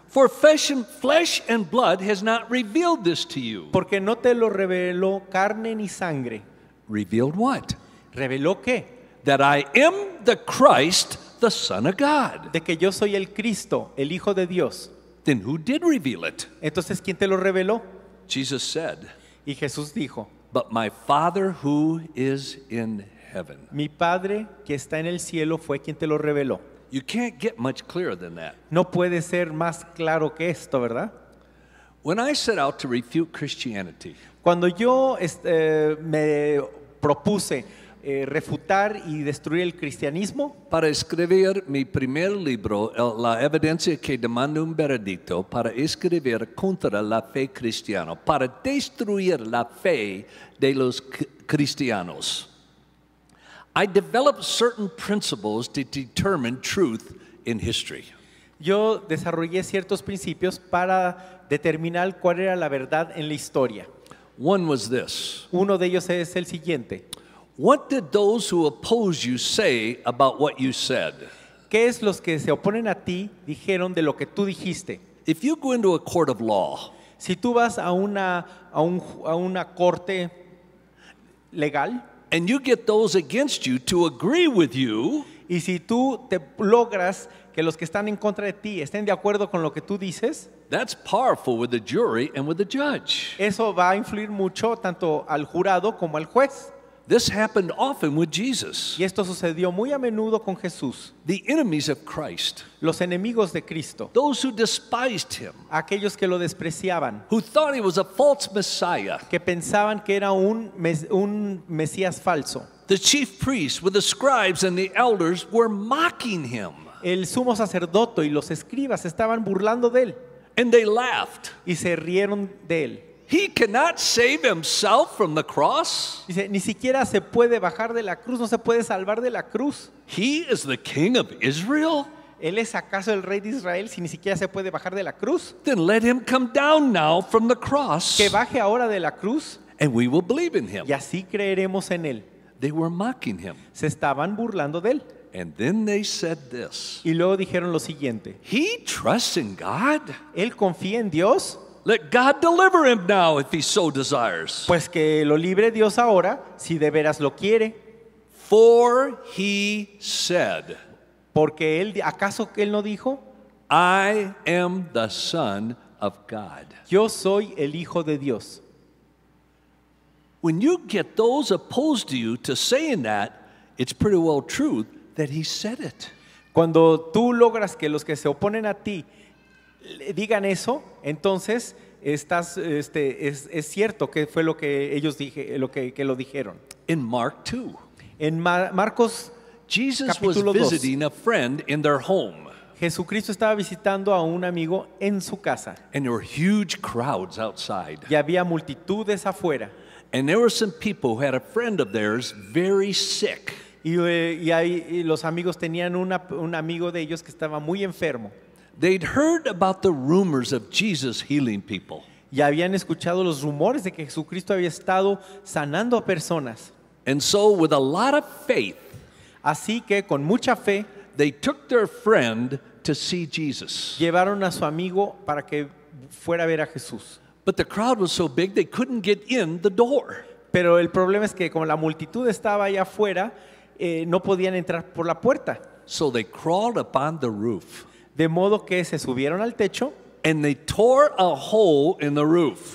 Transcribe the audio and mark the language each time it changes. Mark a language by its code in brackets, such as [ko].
[en] for flesh and blood has not revealed this to you. [es] porque no te lo reveló carne ni sangre. [en] Revealed what? [es] ¿Reveló qué? [en] That I am the Christ, the Son of God. [es] De que yo soy el Cristo, el Hijo de Dios. [en] Then who did reveal it? [es] Entonces, ¿quién te lo reveló? [en] Jesus said, [es] Y Jesús dijo, [en] but my Father who is in heaven. [es] mi Padre que está en el cielo fue quien te lo reveló. [en] You can't get much clearer than that. [es] No puede ser más claro que esto, ¿verdad? [en] When I set out to refute Christianity, [es] Cuando yo me propuse refutar y destruir el cristianismo, para escribir mi primer libro, La evidencia que demanda un veredicto, para escribir contra la fe cristiana, para destruir la fe de los cristianos, [en] I developed certain principles to determine truth in history. [es] yo desarrollé ciertos principios para determinar cuál era la verdad en la historia. [en] One was this: [es] Uno de ellos es el siguiente. [en] what did those who oppose you say about what you said? [es] ¿Qué es los que se oponen a ti dijeron de lo que tú dijiste? [en] If you go into a court of law, [es] Si tú vas a una corte legal [en] and you get those against you to agree with you, [es] y si tú te logras que los que están en contra de ti estén de acuerdo con lo que tú dices, [en] that's powerful with the jury and with the judge. [es] eso va a influir mucho tanto al jurado como al juez. [en] This happened often with Jesus. [es] Y esto sucedió muy a menudo con Jesús. [en] The enemies of Christ, [es] Los enemigos de Cristo, [en] those who despised him, [es] aquellos que lo despreciaban, [en] who thought he was a false Messiah, [es] que pensaban que era un Mesías falso. [en] the chief priests with the scribes and the elders were mocking him, [es] El sumo sacerdote y los escribas estaban burlando de él [en] and they laughed. [es] y se rieron de él. [en] He cannot save himself from the cross. [es] Dice, ni siquiera se puede bajar de la cruz, no se puede salvar de la cruz. [en] He is the king of Israel. [es] ¿Él es acaso el rey de Israel si ni siquiera se puede bajar de la cruz? [en] Then let him come down now from the cross, [es] Que baje ahora de la cruz [en] and we will believe in him. [es] y así creeremos en él. [en] They were mocking him. [es] Se estaban burlando de él. [en] And then they said this. [es] Y luego dijeron lo siguiente: [en] He trusts in God. [es] él confía en Dios, [en] Let God deliver him now if he so desires. [es] pues que lo libre Dios ahora, si de veras lo quiere. [en] For he said, [es] Porque él, ¿acaso él no dijo? [en] I am the Son of God. [es] Yo soy el Hijo de Dios. [en] When you get those opposed to you to saying that, it's pretty well true that he said it. [es] Cuando tú logras que los que se oponen a ti digan eso, entonces es cierto que fue lo que ellos que lo dijeron. [en] In Mark 2, [es] En Marcos [en] Jesus was [es] capítulo 2, [en] visiting a friend in their home, [es] Jesucristo estaba visitando a un amigo en su casa [en] and there were huge crowds outside. [es] y había multitudes afuera. [en] And there were some people who had a friend of theirs very sick. [es] Y los amigos tenían un amigo de ellos que estaba muy enfermo. [en] They'd heard about the rumors of Jesus healing people. [es] Y habían escuchado los rumores de que Jesucristo había estado sanando a personas. [en] And so, with a lot of faith, [es] Así que con mucha fe [en] they took their friend to see Jesus. [es] llevaron a su amigo para que fuera a ver a Jesús. [en] But the crowd was so big they couldn't get in the door. [es] Pero el problema es que como la multitud estaba allá afuera, no podían entrar por la puerta. [en] So they crawled upon the roof. [es] De modo que se subieron al techo, [en] And they tore a hole in the roof.